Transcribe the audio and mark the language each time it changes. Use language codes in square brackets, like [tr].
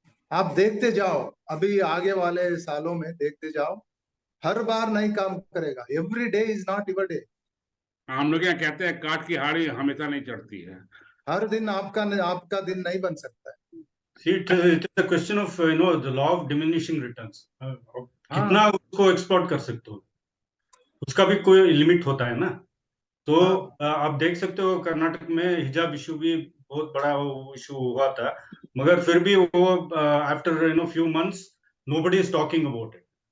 [hi] आप देखते जाओ, अभी आगे वाले सालों में देखते जाओ, हर बार नहीं काम करेगा। [en] Every day is not your day. [hi] हम लोग यहाँ कहते हैं काट की हाड़ी हमेशा नहीं चढ़ती है। हर दिन आपका दिन नहीं बन सकता है। [en] See, it is a question of the law of diminishing returns. [hi] कितना हाँ उसको एक्सप्लोर कर सकते हो, उसका भी कोई लिमिट होता है ना। तो हाँ आप देख सकते हो कर्नाटक में हिजाब इशू भी बहुत बड़ा इशू हुआ था, मगर फिर भी वो [en] After few months nobody is talking about it.